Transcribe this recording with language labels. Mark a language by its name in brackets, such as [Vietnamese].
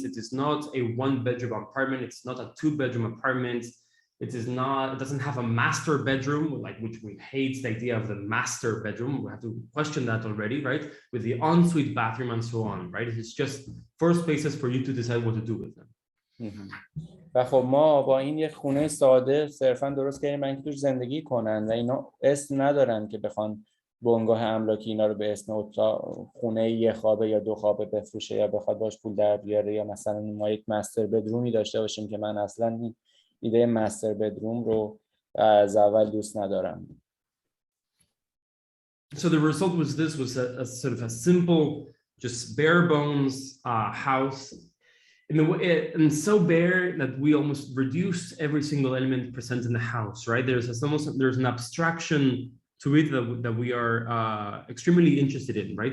[English] It is not a 1-bedroom apartment. It's not a 2-bedroom apartment. It doesn't have a master bedroom, like which we hate the idea of the master bedroom. We have to question that already, right? With the ensuite bathroom and so on, right? It's just 4 spaces for you to decide what to do with them. [Persian] و خب ما با این یک خونه ساده صرفا درست کردیم برای اینکه توش زندگی کنن و اینا اسم ندارن که بخوان بنگاه املاکی اینا رو به اسم اتاق خونه 1 خوابه یا 2 خوابه بفروشه یا بخواد باش پول در بیاره، یا مثلا ما یک مستر بدرومی داشته باشیم که من اصلا ایده مستر بدروم رو از اول دوست ندارم. [English] So the result was a sort of a simple, just bare bones house, and so bare that we almost reduced every single element present in the house, right? There's an abstraction to it that we are extremely interested in, right?